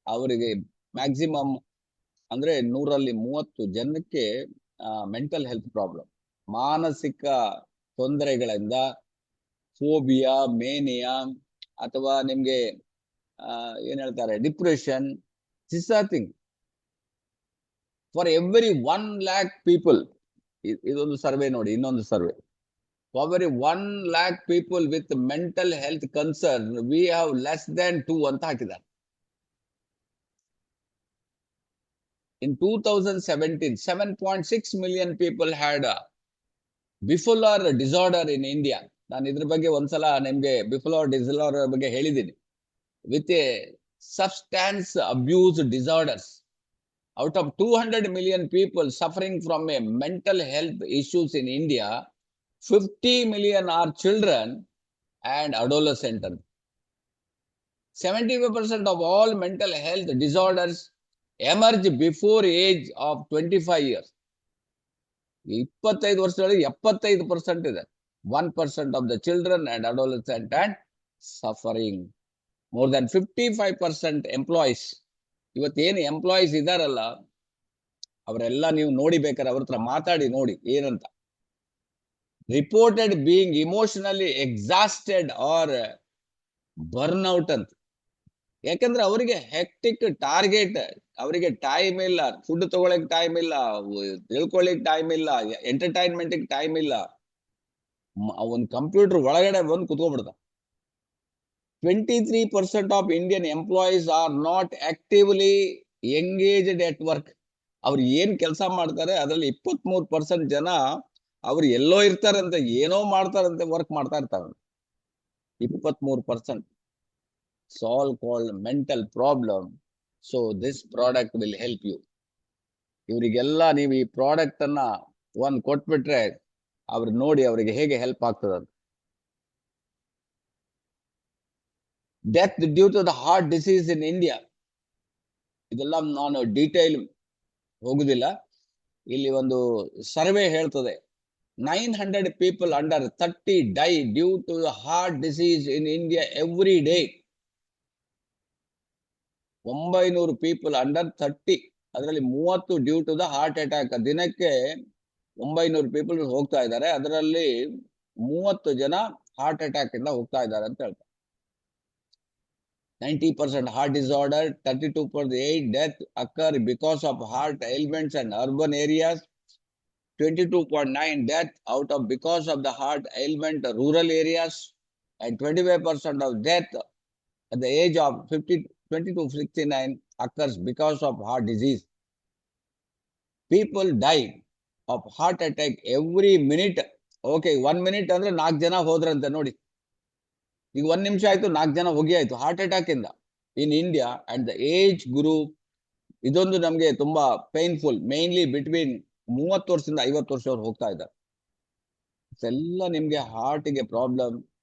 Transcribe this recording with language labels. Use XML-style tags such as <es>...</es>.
<kn>ಅವರಿಗೆ ಮ್ಯಾಕ್ಸಿಮಮ್ ಅಂದ್ರೆ 100ರಲ್ಲಿ 30 ಜನಕ್ಕೆ ಮೆಂಟಲ್ ಹೆಲ್ತ್ ಪ್ರಾಬ್ಲಮ್, ಮಾನಸಿಕ ತೊಂದರೆಗಳಿಂದ, ಫೋಬಿಯಾ, ಮೇನಿಯಾ, ಅಥವಾ ನಿಮ್ಗೆ ಏನ್ ಹೇಳ್ತಾರೆ depression.</kn> <en>This are thing for every 1 lakh people.</en> <kn>ಇದೊಂದು ಸರ್ವೆ ನೋಡಿ, ಇನ್ನೊಂದು survey.</kn> <en>For every 1 lakh people with mental health concern, we have less than 2</en> <kn>ಅಂತ ಹಾಕಿದ್ದಾರೆ.</kn> <en>In 2017, 7.6 million people had a bipolar disorder in India.</en> <kn>ನಾನು ಇದ್ರ ಬಗ್ಗೆ ಒಂದ್ಸಲ ನಿಮ್ಗೆ bipolar disorder ಬಗ್ಗೆ ಹೇಳಿದ್ದೀನಿ.</kn> <en>With a substance abuse disorders. Out of 200 million people suffering from a mental health issues in India, 50 million are children and adolescents. 75% of all mental health disorders emerge before age of 25 years.</en> <kn>25 ವರ್ಷದೊಳಗೆ 75% ಇದೆ.</kn> <en>1% of the children and adolescents and suffering. More than 55% employees.</en> <kn>ಇವತ್ತೇನು employees ಇದಾರಲ್ಲ, ಅವರೆಲ್ಲ ನೀವು ನೋಡಿ ಬೇಕಾದ್ರೆ ಅವ್ರ ಹತ್ರ ಮಾತಾಡಿ ನೋಡಿ ಏನಂತ.</kn> <en>Reported being emotionally exhausted or burnout ಅಂತ.</en> <kn>ಯಾಕಂದ್ರೆ ಅವರಿಗೆ ಹೆಕ್ಟಿಕ್ ಟಾರ್ಗೆಟ್, ಅವರಿಗೆ ಟೈಮ್ ಇಲ್ಲ, ಫುಡ್ ತಗೊಳಕ್ ಟೈಮ್ ಇಲ್ಲ, ತಿಳ್ಕೊಳ್ಳಿಕ್ ಟೈಮ್ ಇಲ್ಲ, ಎಂಟರ್ಟೈನ್ಮೆಂಟ್ ಟೈಮ್ ಇಲ್ಲ. ಒಂದು ಕಂಪ್ಯೂಟರ್ ಒಳಗಡೆ ಬಂದು ಕುತ್ಕೊಂಡ್ಬಿಡ್ತಾರೆ.</kn> <en>23% of Indian employees are not actively engaged at work.</en> <kn>ಅವ್ರು ಏನ್ ಕೆಲಸ ಮಾಡ್ತಾರೆ ಅದರಲ್ಲಿ 23% ಜನ ಅವ್ರು ಎಲ್ಲೋ ಇರ್ತಾರಂತೆ, ಏನೋ ಮಾಡ್ತಾರಂತೆ, ವರ್ಕ್ ಮಾಡ್ತಾ ಇರ್ತಾರೆ. 23%.</kn> <en>It's all called mental problem. So this product will help you.</en> <kn>ಇವರಿಗೆಲ್ಲ ನೀವು ಈ ಪ್ರಾಡಕ್ಟ್ ಅನ್ನ ಒಂದ್ ಕೊಟ್ಬಿಟ್ರೆ ಅವ್ರು ನೋಡಿ ಅವರಿಗೆ ಹೇಗೆ ಹೆಲ್ಪ್ ಆಗ್ತದೆ.</kn> <en>death due to the heart disease in India,</en> <kn>ಇದೆಲ್ಲ ನಾನು ಡೀಟೇಲ್ ಹೋಗುದಿಲ್ಲ. ಇಲ್ಲಿ ಒಂದು ಸರ್ವೆ ಹೇಳ್ತದೆ</kn> <en>900 people under 30 die due to the heart disease in India every day. 900 people under 30,</en> <kn>ಅದರಲ್ಲಿ 30</kn> <en>Due to the heart attack.</en> <kn>ದಿನಕ್ಕೆ 900 ಪೀಪಲ್ ಹೋಗ್ತಾ ಇದ್ದಾರೆ, ಅದರಲ್ಲಿ 30 ಜನ ಹಾರ್ಟ್ ಅಟ್ಯಾಕ್ ಇಂದ ಹೋಗ್ತಾ ಇದ್ದಾರೆ ಅಂತ ಹೇಳ್ತಾರೆ.</kn> <en>90% heart disorder, 32% death occur because of heart ailments in urban areas, 22.9 death out of because of the heart ailment rural areas, and 25% of death at the age of 20 to 69 occurs because of heart disease. People die of heart attack every minute.</en> <kn>Okay, 1 minute ಅಂದ್ರೆ 4 ಜನ ಹೋದ್ರಂತೆ ನೋಡಿ. ಈಗ 1 ನಿಮಿಷ ಆಯ್ತು, 4 ಜನ ಹೋಗಿ ಆಯ್ತು heart attack ಇಂದ</kn> <en>In India. And the age group,</en> <kn>ಇದೊಂದು ನಮ್ಗೆ ತುಂಬಾ</kn> <en>Painful. Mainly between</en> <kn>30 ವರ್ಷದಿಂದ 50 ವರ್ಷದವ್ರು ಹೋಗ್ತಾ ಇದ್ದಾರೆ. ಎಲ್ಲ ನಿಮ್ಗೆ ಹಾರ್ಟ್ಗೆ ಪ್ರಾಬ್ಲಮ್.</kn>